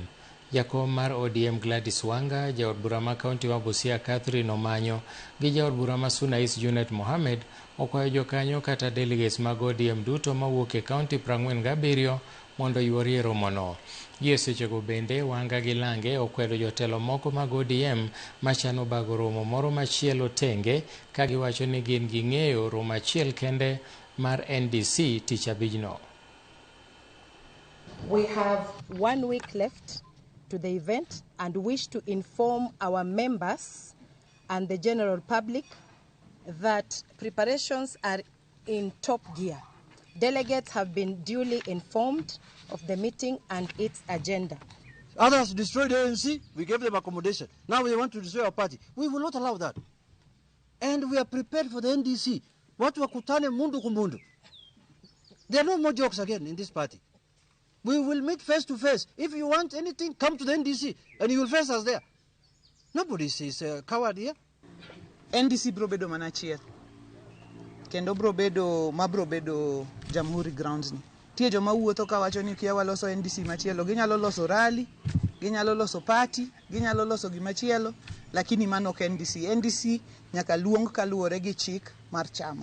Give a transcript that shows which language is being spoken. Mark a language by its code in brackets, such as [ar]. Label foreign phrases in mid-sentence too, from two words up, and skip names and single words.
[luo] Jakom mar ODM Gladys Wanga, jaod bura ma kaunti ma Busia Catherine Omanyo gi jaod bura ma Sunais Junet Mohamed okwayo jokanyo kata delegates mag ODM duto mawuok e kaunti 47 mondo yuorie romono. Gi e sechego bende Wanga gi Lange okwedo jotelo moko mag ODM machano bago romo moro machielo tenge ka giwacho ni gin ging'eyo romo achiel kende mar NDC tich abijno. [en] We have 1 week left to the event and wish to inform our members and the general public that preparations are in top gear. Delegates have been duly informed of the meeting and its agenda. Others destroyed the ANC, we gave them accommodation. Now we want to destroy our party. We will not allow that. And we are prepared for the NDC. [sw] Watu wakutane mundu kumundu. [en] There are no more jokes again in this party. We will meet face to face. If you want anything, come to the NDC and you will face us there. Nobody says coward here. [luo] NDC bro bedo manachiel. Kendo bro bedo Jamhuri grounds ni. Tie joma wuotho ka wacho ni kia waloso NDC machielo, ginyalo loso rally, ginyalo loso party, ginyalo loso gimachielo, lakini mano ok NDC. NDC nyaka luong kaluore gi chik mar chama.